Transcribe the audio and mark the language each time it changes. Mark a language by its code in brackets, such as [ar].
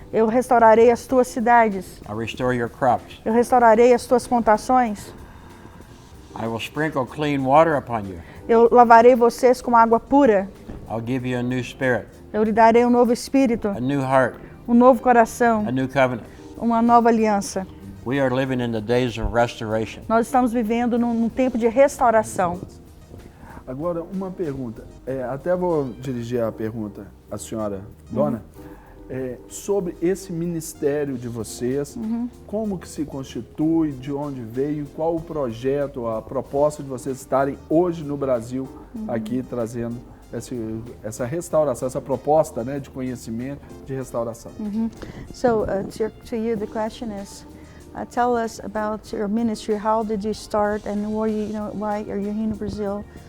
[pt] Eu restaurarei as tuas cidades. [en] I'll restore your crops. [pt] Eu restaurarei as tuas plantações. [en] I will sprinkle clean water upon you. [pt] Eu lavarei vocês com água pura. [en] I'll give you a new spirit, [pt] Eu lhe darei um novo espírito, [en] a new heart, [pt] um novo coração, [en] a new covenant. [pt] uma nova aliança. [en] We are living in the days of restoration. [pt] Nós estamos vivendo num tempo de restauração. Agora, uma pergunta. Até vou dirigir a pergunta à senhora Dona. Sobre esse ministério de vocês, como que se constitui, de onde veio, qual o projeto, a proposta de vocês estarem hoje no Brasil, aqui trazendo essa restauração, essa proposta, né, de conhecimento, de restauração. [en] So to you the question is, tell us about your ministry. How did you start, and why are you here in Brazil?